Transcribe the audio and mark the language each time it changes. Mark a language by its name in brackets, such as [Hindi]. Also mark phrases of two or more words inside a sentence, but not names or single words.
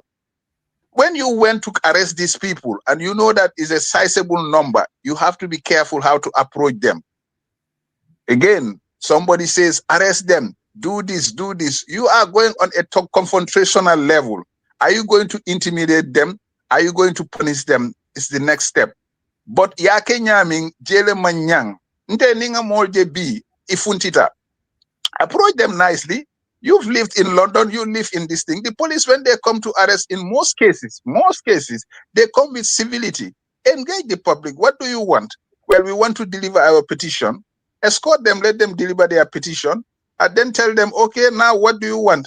[English] When you went to arrest these people and you know that is a sizable number, you have to be careful how to approach them. Again, somebody says, arrest them. do this, do this. You are going on a confrontational level. Are you going to intimidate them? Are you going to punish them? It's the next step. [Mandingo] But yake nyaming jele manyang nte ninga molje bi ifuntita. [English] Approach them nicely. You've lived in London, you live in this thing. The police, when they come to arrest, in most cases, they come with civility. Engage the public. What do you want? Well, we want to deliver our petition. Escort them, let them deliver their petition, and then tell them, okay, now what do you want?